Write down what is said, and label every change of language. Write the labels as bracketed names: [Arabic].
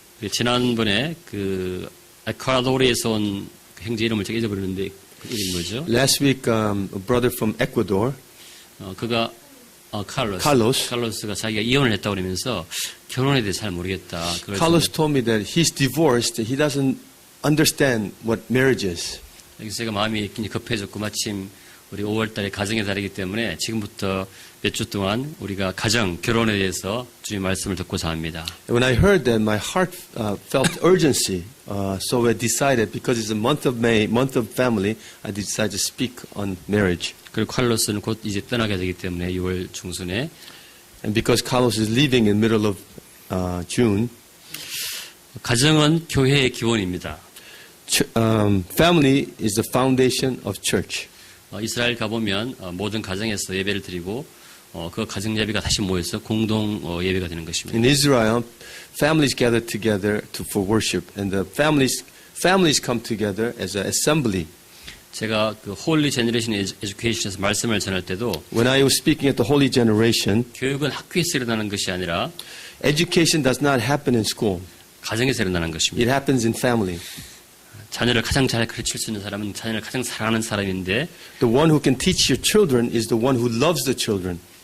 [Korean] 지난번에 그 에콰도르에서 온 형제 이름을 제가 잊어버렸는데 그 이름이 뭐죠? [English] Last week, a brother from Ecuador, [Korean] 그가 칼로스가 자기가 이혼을 했다고 그러면서 결혼에 대해 잘 모르겠다. [English] Carlos told me that he's divorced. He doesn't understand what marriage is. [Korean] 그래서 제가 마음이 굉장히 급해졌고 마침 우리 5월달에 가정의 달이기 때문에 지금부터 몇 주 동안 우리가 가정, 결혼에 대해서 주님 말씀을 듣고자 합니다. [English] When I heard that, my heart felt urgency. So I decided, because it's a month of May, month of family, I decided to speak on marriage. [Korean] 그리고 칼로스는 곧 이제 떠나게 되기 때문에 6월 중순에 [English] And because Carlos is leaving in middle of June, [Korean] 가정은 교회의 기원입니다. [English] family is the foundation of church. [Korean] 이스라엘 가보면 모든 가정에서 예배를 드리고 그 가정 예배가 다시 모여서 공동 예배가 되는 것입니다. [English] In Israel, families gather together for worship, and the families come together as an assembly. [Korean] 제가 그 Holy Generation Education에서 말씀을 전할 때도 [English] When I was speaking at the Holy Generation, [Korean] 교육은 학교에서 일어나는 것이 아니라 [English] education does not happen in school. [Korean] 가정에서 일어나는 것입니다. [English] It happens in family. [Korean] 자녀를 가장 잘 가르칠 수 있는 사람은 자녀를 가장 사랑하는 사람인데 [English] The one who can teach your children is the one who loves the children.